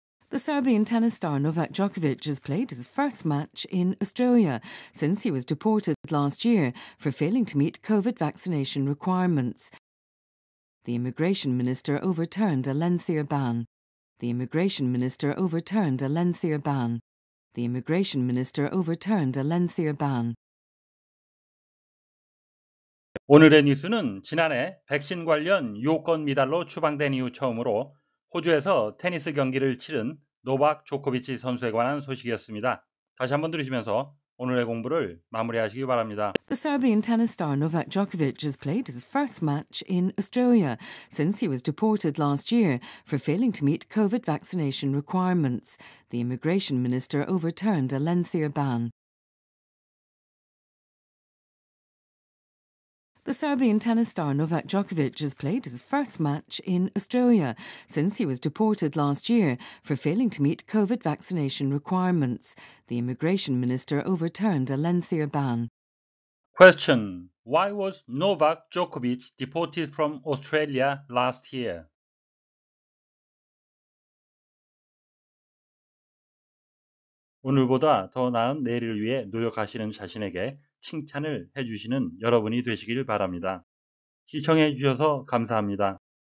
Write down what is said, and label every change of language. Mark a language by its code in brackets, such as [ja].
[en] The Serbian tennis star Novak Djokovic has played his first match in Australia since he was deported last year for failing to meet COVID vaccination requirements. The immigration minister overturned a lengthier ban. The immigration minister overturned a lengthier ban. The immigration minister overturned a lengthier ban. [ko] 오늘의 뉴스는 지난해 백신 관련 요건 미달로 추방된 이후 처음으로 호주에서 테니스 경기를 치른 노박 조코비치 선수에 관한 소식이었습니다. 다시 한번 들으시면서 오늘의 공부를 마무리하시기 바랍니다. [en] The Serbian tennis star Novak Djokovic has played his first match in Australia since he was deported last year for failing to meet COVID vaccination requirements. The immigration minister overturned a lengthier ban. The Serbian tennis star Novak Djokovic has played his first match in Australia since he was deported last year for failing to meet COVID vaccination requirements. The immigration minister overturned a lengthier ban. Question. Why was Novak Djokovic deported from Australia last year? [ko] 오늘보다 더 나은 내일을 위해 노력하시는 자신에게 칭찬을 해주시는 여러분이 되시길 바랍니다. 시청해 주셔서 감사합니다.